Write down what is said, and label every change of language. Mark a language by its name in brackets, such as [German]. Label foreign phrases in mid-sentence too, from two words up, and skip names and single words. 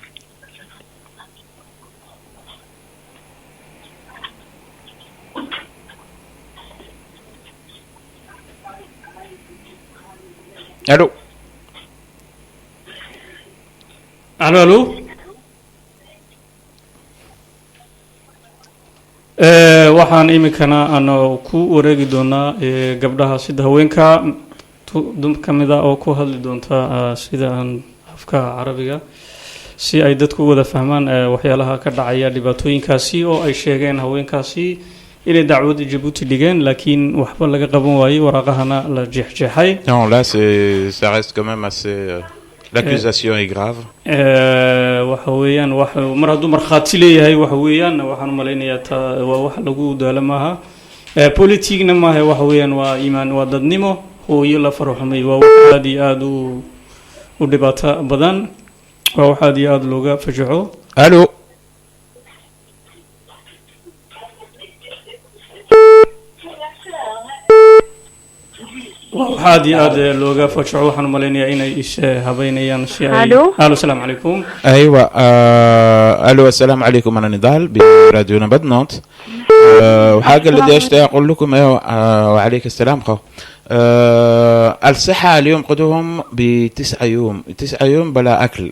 [Somali] الو الو waxaan imikana aan ku wareegi doonaa gabdhaha sida haweenka dum kamida oo ku hadli doonta sida aan afka carabiga si ay dadku wada fahmaan waxyaalaha ka dhacaya dhibaatooyinkaasi oo ay sheegeen haweenkaasi inay dacwada Djibouti dhigeen laakiin waxba laga qaban waayay waraaqahana la jeexjeexay. [French] Non, là ça reste quand même assez l'accusation est grave. [Somali] waxa weeyaan wax mar hadduu markhaati leeyahay waxa weeyaan waxaan u malaynayaa waa wax lagu daalamaha politigna maaha waxa weeyaan waa iimaan waa dadnimo hooyo la farxumay waa wax aad iyo aad u dhibaato badan waa wax aad iyo aad looga fajaco. [French] Allô. [Somali] waxaad iyo aad looga fajaco waxaan u malaynayaa inay is habeynayaan si ay [Arabic] الو السلام عليكم. ايوه الو السلام عليكم، انا نضال براديو نبض نونت. وحاجه اللي بدي اقول لكم وعليك السلام خو. الصحه اليوم قدوهم ب9 يوم، 9 يوم بلا اكل.